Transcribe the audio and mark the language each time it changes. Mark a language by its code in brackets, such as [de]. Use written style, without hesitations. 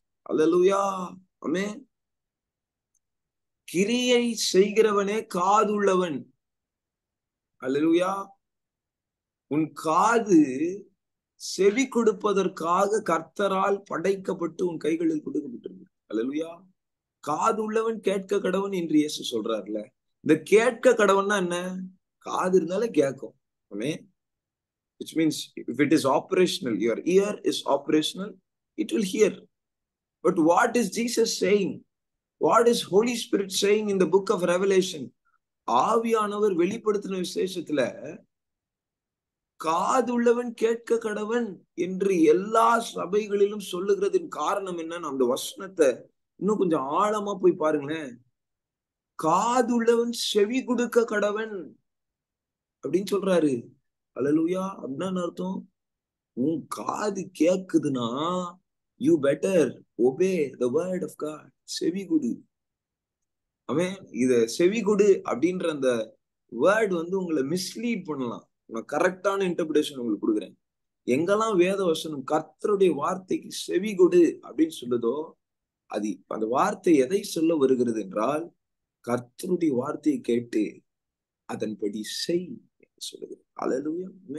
[ta] அல்லேலூயா. ஆமென். கிரியை செய்கிறவனே காதுள்ளவன். அல்லேலூயா. உன் காது செவி கொடுப்பதற்காக கர்த்தரால் படைக்கப்பட்டு உன் கைகளில் கொடுக்கப்பட்டிருக்கு. அல்லேலூயா. காது உள்ளவன் கேட்க கடவன் என்று இயேசு சொல்றாருல. இந்த கேட்க கடவுள்னா என்ன? காது இருந்தாலே கேட்கும். [en] Which means if it is operational, your ear is operational, it will hear. But what is Jesus saying? What is Holy Spirit saying in the book of Revelation? [ta] ஆவியானவர் வெளிப்படுத்தின விசேஷத்துல காதுள்ளவன் கேட்க கடவன் என்று எல்லா சபைகளிலும் சொல்லுகிறதின் காரணம் என்னன்னு அந்த வசனத்தை இன்னும் கொஞ்சம் ஆழமா போய் பாருங்களேன். காதுள்ளவன் செவி கொடுக்க கடவன் அப்படின்னு சொல்றாரு. அல்லேலூயா. அப்படின்னா அர்த்தம், உன் காது கேக்குதுன்னா [en] you better obey the word of God. [ta] செவி கொடு. அவன் இத செவி கொடு அப்படின்ற அந்த வேர்ட் உங்களை மிஸ்லீட் பண்ணலாம். நான் கரெக்டான இன்டர்பிரேஷன் உங்களுக்கு கொடுக்குறேன். எங்கெல்லாம் வேத வசனம் கர்த்தருடைய வார்த்தைக்கு செவி கொடு அப்படின்னு சொல்லுதோ, அது அந்த வார்த்தை எதை சொல்ல வருகிறது என்றால், கர்த்தருடைய வார்த்தையை கேட்டு அதன்படி செய் சொல்லுகிறது. அல்லேலூயா.